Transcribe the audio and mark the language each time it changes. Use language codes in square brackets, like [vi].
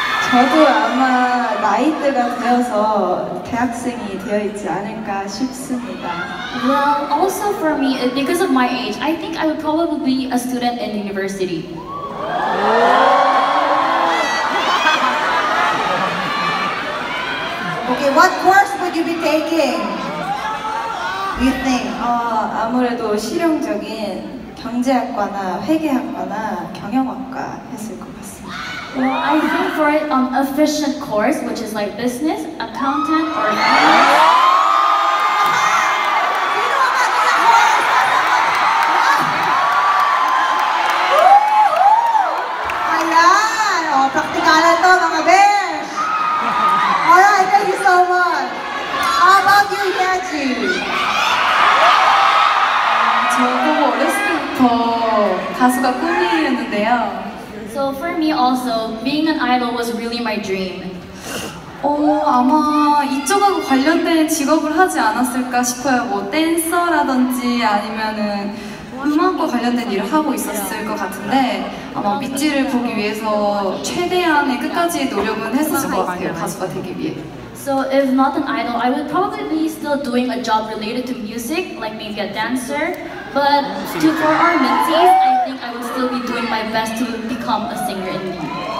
[ko] 저도 아마 나이대가 되어서 대학생이 되어 있지 않을까 싶습니다. [en] Well, also for me, because of my age, I think I would probably be a student in university. Okay, what course would you be taking? Do you think? [ko] 아무래도 실용적인 경제학과나 회계학과나 경영학과 했을 것 같습니다. [en] Well, I think for it, efficient course, which is like business, accountant, or finance. [tl] Sino ang ating course? Ayan! O, praktikalan to, mga bears! [en] Alright, thank you so much! How about you, Yeji? [ko] 저도 어렸을 때부터 가수가 꿈이었는데요. [en] So for me also, being an idol was really my dream. [ko] 아마 이쪽하고 관련된 직업을 하지 않았을까 싶어요. 뭐 댄서라든지 아니면은 음악과 관련된 일을 하고 있었을 것 같은데 아마 미찌를 보기 위해서 최대한의 끝까지 노력은 했었을 것 같아요. 가수가 되기 위해. [en] So if not an idol, I would probably be still doing a job related to music, like maybe a dancer. But for our mentees, I think I would still be doing my best to become a singer in New York.